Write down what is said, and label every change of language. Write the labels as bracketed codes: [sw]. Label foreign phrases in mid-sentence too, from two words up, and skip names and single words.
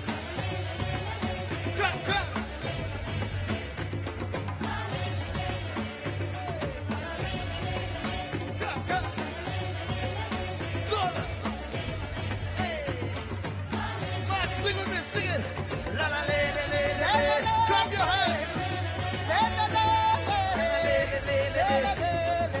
[en] Clap, clap! Clap, clap! Soda! Hey! Man, sing with me, sing it! La la le le le le! Clap your hands! La la le le le le!